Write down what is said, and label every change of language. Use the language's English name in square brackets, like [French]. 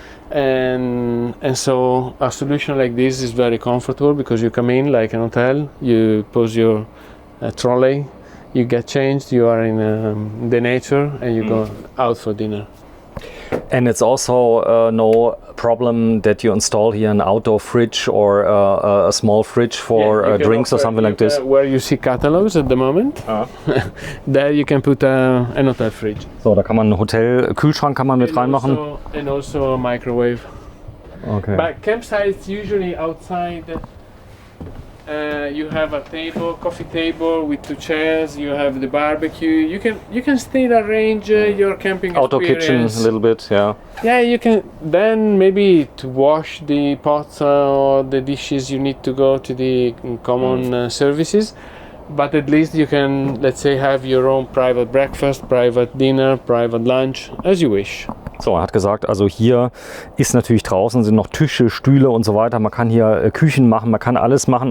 [English] And so a solution like this is very comfortable, because you come in like an hotel, you pose your trolley, you get changed, you are in the nature, and you go out for dinner. And it's also no problem that you install here an outdoor fridge or a small fridge for drinks or something like this. Where you see catalogs at the moment, there you can put an hotel fridge. [German] So, da kann man einen Hotel-Kühlschrank kann man mit reinmachen. [English] And also a microwave. Okay. But campsites usually outside. You have a table, coffee table with 2 chairs. You have the barbecue. You can still arrange your camping outdoor experience. Kitchen a little bit, yeah. Yeah, you can. Then maybe to wash the pots or the dishes, you need to go to the common services. But at least you can, let's say, have your own private breakfast, private dinner, private lunch, as you wish. [German] So, er hat gesagt, also hier ist natürlich draußen, sind noch Tische, Stühle und so weiter. Man kann hier Küchen machen, man kann alles machen.